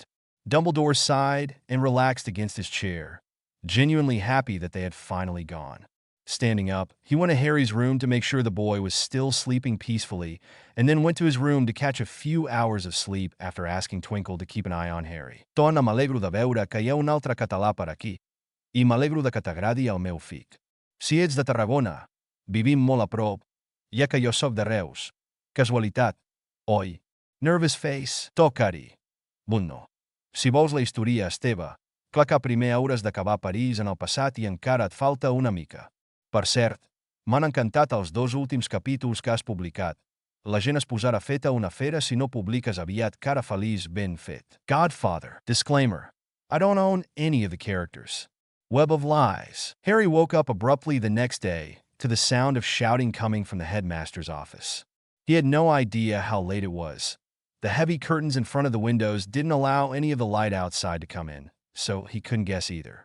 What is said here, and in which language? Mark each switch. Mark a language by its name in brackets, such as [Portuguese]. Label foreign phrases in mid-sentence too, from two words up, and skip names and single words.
[English] Dumbledore sighed and relaxed against his chair, genuinely happy that they had finally gone. Standing up, he went to Harry's room to make sure the boy was still sleeping peacefully, and then went to his room to catch a few hours of sleep after asking Twinkle to keep an eye on Harry. [Catalan] "Dona, m'alegro de veure que hi ha un altre català per aquí, i m'alegro de que t'agradi el meu fill. Si ets de Tarragona, vivim molt a prop, ja que jo soc de Reus. Casualitat, oi?" [English] Nervous face. [Catalan] "Toca-hi. Bunno. Si vols la història és teva, clar que primer hauràs d'acabar a París en el passat i encara et falta una mica. Per cert, m'han encantat els 2 últims capítols que has publicat. La gent es posarà feta una fera si no publiques aviat. Cara feliç, ben fet." [English] Godfather. Disclaimer: I don't own any of the characters. Web of Lies. Harry woke up abruptly the next day to the sound of shouting coming from the headmaster's office. He had no idea how late it was. The heavy curtains in front of the windows didn't allow any of the light outside to come in, so he couldn't guess either.